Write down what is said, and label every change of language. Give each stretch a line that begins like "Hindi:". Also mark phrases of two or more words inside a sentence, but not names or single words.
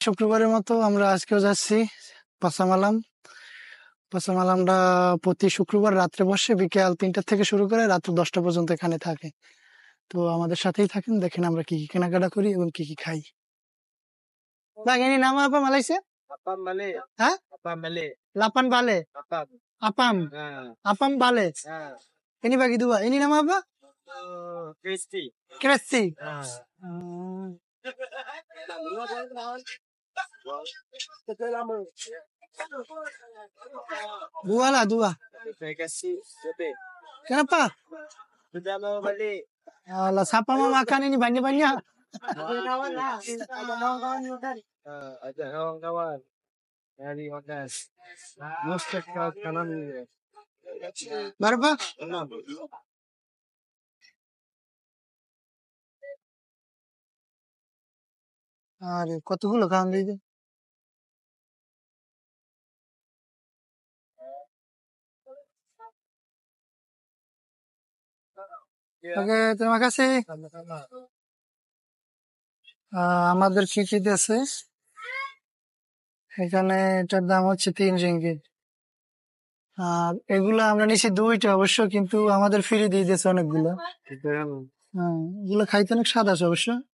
Bangla: শুক্রবারের মতো আমরা আজকেও যাচ্ছি পাসামালাম। পাসামালামটা প্রতি শুক্রবার রাত্রে বসে, বিকেল 3টা থেকে শুরু করে রাত্র 10টা পর্যন্ত এখানে থাকে। তো আমাদের সাথেই থাকেন, দেখেন আমরা কি কি কেনাকাটা করি এবং কি কি খাই।
Malay: Ini nama apa Malaysia? Apam balik. Hah? Apam balik. 8 bale. Apam. Apam. Apam bale. Ini bagi 2. Ini nama apa? Crispy. Crispy. Dua lah, 2. Saya kasih lebih. Kenapa? Sudah mau balik. Alah, siapa mau makan ini banyak-banyak? Ada kawan-kawan. Dari Odas. Mustek kanan. Berapa? 6.
Bangla: আরে কতগুলো খাওয়ান দিয়েছে।
Malay: Oke, terima kasih. Sama-sama.
Bangla: আমাদের কি কি আছে এখানে, এটার দাম হচ্ছে 3 রিঙ্গিত। আর এগুলো আমরা নিছি 2টা অবশ্য, কিন্তু আমাদের ফ্রি দিয়ে দিয়েছে অনেকগুলো। হ্যাঁ, এগুলো খাইতে অনেক স্বাদ আছে অবশ্য।